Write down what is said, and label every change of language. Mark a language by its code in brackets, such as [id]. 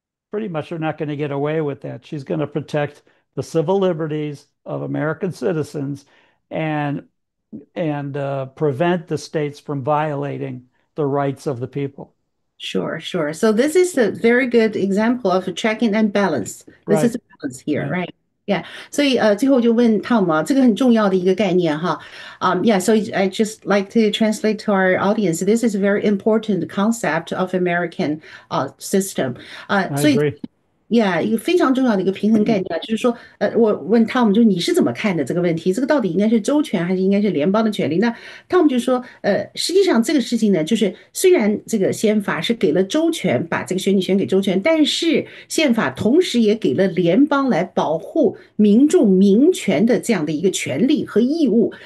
[en] pretty much are not going to get away with that. She's going to protect the civil liberties of American citizens and prevent the states from violating the rights of the people. Sure, sure. So this is a very good example of a checking and balance. This is Right. a balance here, Right. right? Yeah. [zh] 所以最后就问 Tom 啊，这个很重要的一个概念哈。 [en] Yeah. So I just like to translate to our audience. This is a very important concept of American system. I [zh] 所以 [en] agree. Yeah， [zh] 一个非常重要的一个平衡概念啊，就是说，我问 Tom，就是你是怎么看的这个问题？这个到底应该是州权还是应该是联邦的权利？那 Tom 就说，实际上这个事情呢，就是虽然这个宪法是给了州权把这个选举权给州权，但是宪法同时也给了联邦来保护民众民权的这样的一个权利和义务。